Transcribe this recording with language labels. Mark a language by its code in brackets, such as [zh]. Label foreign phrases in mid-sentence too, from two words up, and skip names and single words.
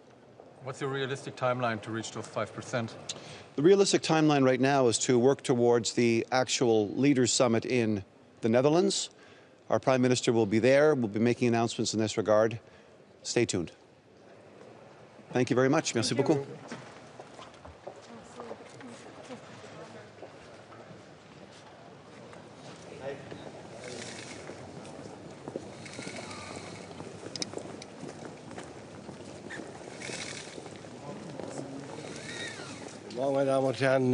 [en] What's your realistic timeline to reach those 5%? The realistic timeline right now is to work towards the actual Leaders Summit in the Netherlands. Our Prime Minister will be there. We'll be making announcements in this regard. Stay tuned. Thank you very much. [fr] Merci beaucoup. [de] Guten Morgen, meine Damen und Herren.